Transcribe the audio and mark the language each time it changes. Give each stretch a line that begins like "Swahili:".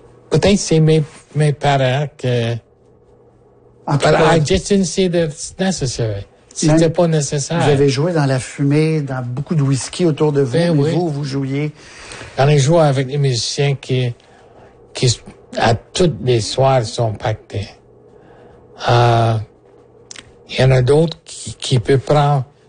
French: Peut-être c'est mes parents que...
English: I just didn't see that it's necessary.
French: C'était pas nécessaire. Vous avez joué dans la fumée, dans beaucoup de whisky autour de vous, ben mais oui. vous jouiez. J'en ai joué avec des musiciens qui à toutes les soirs, sont pactés. Il y en a d'autres qui peuvent prendre